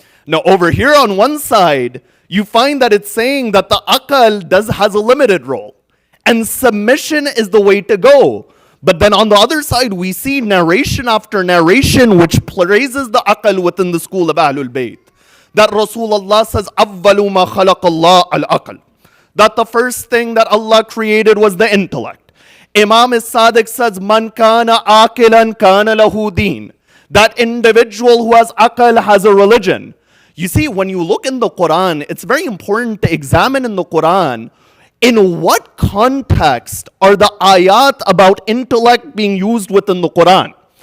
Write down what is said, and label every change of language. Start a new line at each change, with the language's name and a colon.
English: Now over here on one side, you find that it's saying that the aql has a limited role. And submission is the way to go. But then on the other side, we see narration after narration which praises the aql within the school of Ahlul Bayt. That Rasulullah says,
Arabic: أَوَّلُ مَا خَلَقَ اللَّهُ الْأَقْلِ.
English: That the first thing that Allah created was the intellect. Imam As-Sadiq says,
Arabic: Man kana aqilan kana lahu deen.
English: That individual who has aql has a religion. You see, when you look in the Quran, it's very important to examine in the Quran in what context are the ayat about intellect being used within the Quran.